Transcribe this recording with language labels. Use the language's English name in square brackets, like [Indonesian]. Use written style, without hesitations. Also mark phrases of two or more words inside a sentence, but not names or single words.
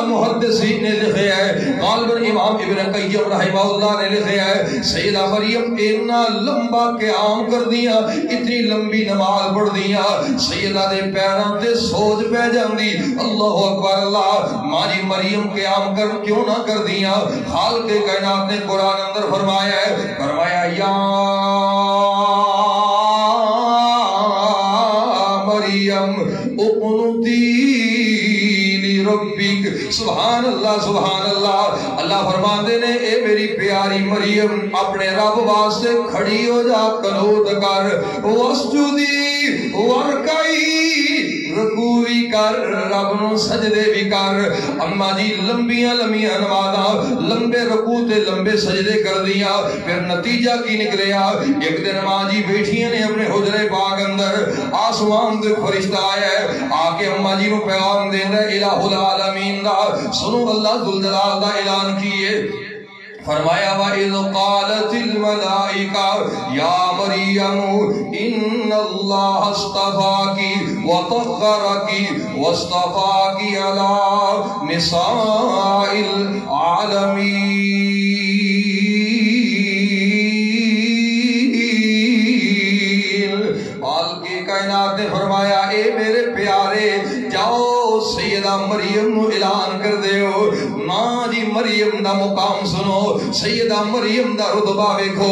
[Punjabi] محدثین نے لکھا ہے، غالباً امام ابن قیم رحمہ اللہ نے لکھا ہے سیدہ مریم اتنا لمبا قیام کر دیا، اتنی لمبی نماز پڑھ دیا، سیدہ دے پیراں تے سوج پے جاندی. [Arabic] الله أكبر الله. [Punjabi] ماں جی مریم قیام کر کیوں نا کر دیا? حال کے کائنات نے قرآن اندر فرمایا ہے، فرمایا [Arabic] يا مريم اقنتي ربك. سبحان الله، سبحان الله. [Punjabi] اللہ فرماتے نے اے میری پیاری مریم اپنے رب واسطے کھڑی ہو جا، قنوت کر, [Arabic] واسجدي واركعي, [Punjabi] رکوع بھی کر، رب نوں سجدے بھی کر. اماں جی لمبیاں لمبیاں نمازاں، لمبے رکوع تے لمبے سجدے کر دیا. پھر نتیجہ کی نکلیا? اک دن ماں جی بیٹھیاں نے اپنے حجرے پاک اندر، آسمان سے فرشتہ آیا ہے، آکے اماں جی نوں پیغام دیندا [Arabic] إله العالمين [Punjabi] دا. سنو اللہ ذوالجلال دا اعلان کیے. [Arabic] फरमाया وإذ قالت الملائكة يا مريم إن الله اصطفاك وطهرك واصطفاك على نساء العالمين. [Punjabi] حال کی کائنات نے فرمایا اے میرے پیارے جاؤ سیدہ مریم نوں اعلان کر دیو. ماں جی مریم دا مقام سنو، سیدہ مریم دا رتبہ دیکھو.